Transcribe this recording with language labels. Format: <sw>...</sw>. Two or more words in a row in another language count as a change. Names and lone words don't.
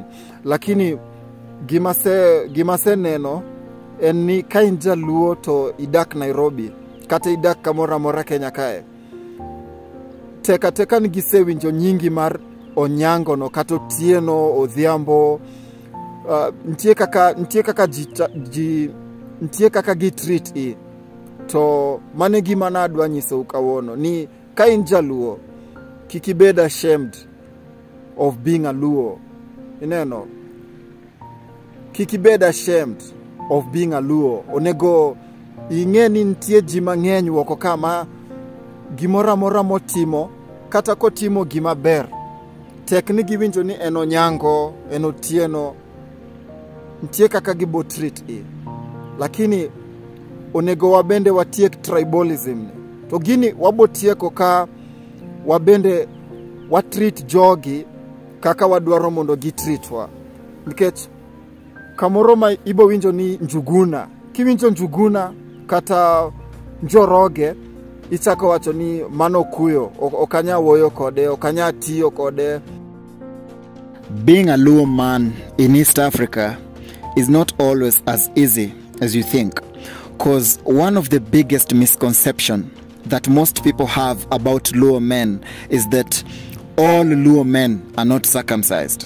<luo>Lakini gimase neno en ni ka in jaluo to idak Nairobi, kata idak kamora mora Kenya kae, teka ni gisewinjo nyingi mar Onyango no, kata Otieno, Odhiambo, ntie kaka gi treat i. To mane gima nadwa nyiso kawuono ni ka in jaluo, kikibed</luo> <en>ashamed of being a Luo.</en> <luo>Ineno, kikibed</luo> <en>ashamed of being a Luo.</en> <luo>Onego ing'e ni ntie ji mang'eny woko kama gimora mora motimo, kata kotimo gima ber, tek ni giwinjo ni en Onyango, en Otieno, ntie kaka gibo treat i. Lakini onego wabende watiek tribalism. To gini wabotieko ka wabende watreat jogi kaka wadwaro mondo gitreatwa. Nikech kamoro ma ibo winjo ni Njuguna kiwinjo Njuguna kata Njoroge ichako wacho ni mano kuyo okanya woyo kode okanya tiyo kode.</luo> <en>Being a Luo man in East Africa is not always as easy as you think, because one of the biggest misconceptions that most people have about Luo men is that all Luo men are not circumcised.</en>